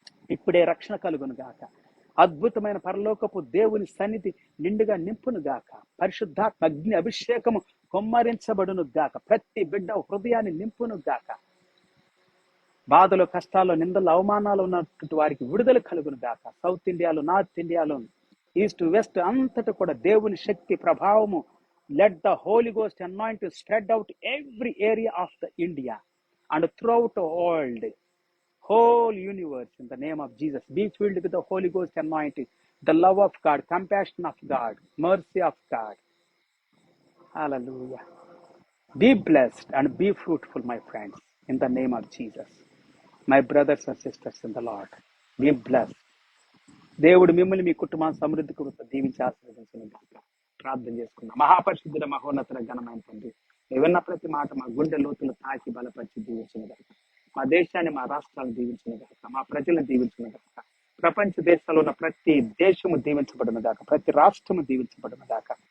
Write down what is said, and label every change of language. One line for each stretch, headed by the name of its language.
Telugu: ఇప్పుడే రక్షణ కలుగును గాక. అద్భుతమైన పరలోకపు దేవుని సన్నిధి నిండుగా నింపును గాక. పరిశుద్ధాత్మ అగ్ని అభిషేకము కొమ్మరించబడును గాక. ప్రతి బిడ్డ హృదయాన్ని నింపును గాక. బాధలు, కష్టాలు, నిందలు, అవమానాలు ఉన్నటువంటి వారికి విడుదల కలుగును గాక. సౌత్ ఇండియాలో, నార్త్ ఇండియాలో, ఈస్ట్ వెస్ట్ అంతటా కూడా దేవుని శక్తి ప్రభావము,
English: let the Holy Ghost anointing spread out every area of the India and throughout the world. whole universe in the name of Jesus. Be filled with the Holy Ghost anointing, the love of God, compassion of God, mercy of God. Hallelujah. Be blessed and be fruitful, my friends, in the name of Jesus. My brothers and sisters in the Lord, be blessed.
Telugu: దేవుడు మిమ్మల్ని మీ కుటుంబాన్ని సమృద్ధి కృత దీవించి ఆశీర్వదించిన గాక. ప్రార్థన చేసుకున్నాం. మహాపరిశుద్ధుల మహోన్నతుల ఘనమైన తండ్రి, విన్న ప్రతి మాట మా గుండె లోతులు తాకి బలపరిచి దీవించిన గాక. మా దేశాన్ని, మా రాష్ట్రాలను దీవించిన గాక. మా ప్రజలను దీవించిన గాక. ప్రపంచ దేశాల్లో ఉన్న ప్రతి దేశము దీవించబడిన గాక. ప్రతి రాష్ట్రము దీవించబడిన గాక.